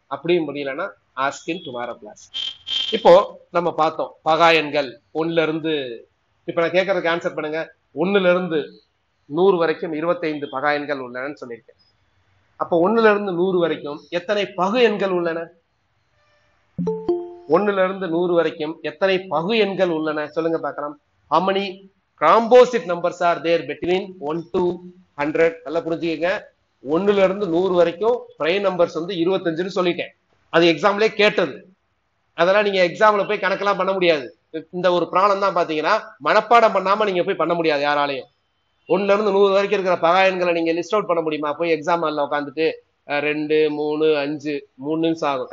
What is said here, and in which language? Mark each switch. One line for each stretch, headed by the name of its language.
Tamil: அப்படியும் முடியலன்னா ஆஸ்க் இன் tomorrow class. இப்போ நம்ம பார்த்தோம் பகா எண்கள் 1ல இருந்து, இப்ப நான் கேட்கறதுக்கு ஆன்சர் பண்ணுங்க. 1ல இருந்து 100 வரைக்கும் 25 பகா எண்கள் உள்ளனன்னு சொல்லியிருக்கேன். அப்ப 1ல இருந்து 100 வரைக்கும் எத்தனை பகு எண்கள் உள்ளன? 1ல இருந்து 100 வரைக்கும் எத்தனை பகு எண்கள் உள்ளன சொல்லுங்க பார்க்கலாம்.
English: How many composite numbers are there between 1 to 100?
Tamil: நல்லா புரிஞ்சுக்கங்க. 1ல இருந்து 100 வரைக்கும் பிரைம் நம்பர்ஸ் வந்து 25ன்னு சொல்லிட்டேன். அது எக்ஸாம்லயே கேட்டது. அதெல்லாம் நீங்க எக்ஸாம்ல போய் கணக்கெல்லாம் பண்ண முடியாது. இந்த ஒரு ப்ராப்ளம் தான் பாத்தீங்கன்னா மனப்பாடம் பண்ணாம நீங்க போய் பண்ண முடியாது யாராலையும். 1ல இருந்து 100 வரைக்கும் இருக்கிற பகா எண்களை நீங்க லிஸ்ட் அவுட் பண்ண முடியுமா? போய் எக்ஸாம் ஹால்ல உட்காந்துட்டு 2, 3, 5 3 நிமிஷம் ஆகும்.